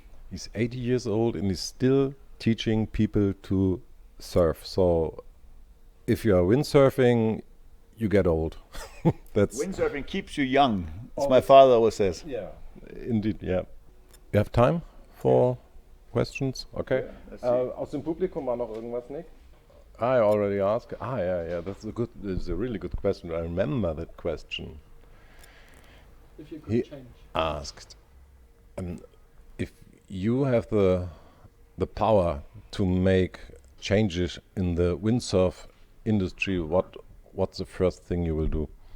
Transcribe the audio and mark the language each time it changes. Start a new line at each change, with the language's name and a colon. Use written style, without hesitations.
English: He's 80 years old and he's still teaching people to surf. So if you are windsurfing, you get old. That's Windsurfing keeps you young, as my father always says. yeah, indeed. Yeah. You have time for questions? Okay. let's see.
German: Aus dem Publikum war noch irgendwas, Nick?
English: I already asked. Yeah. That's a really good question. I remember that question. If you could He change. asked, if you have the power to make changes in the windsurf industry, what's the first thing you will do?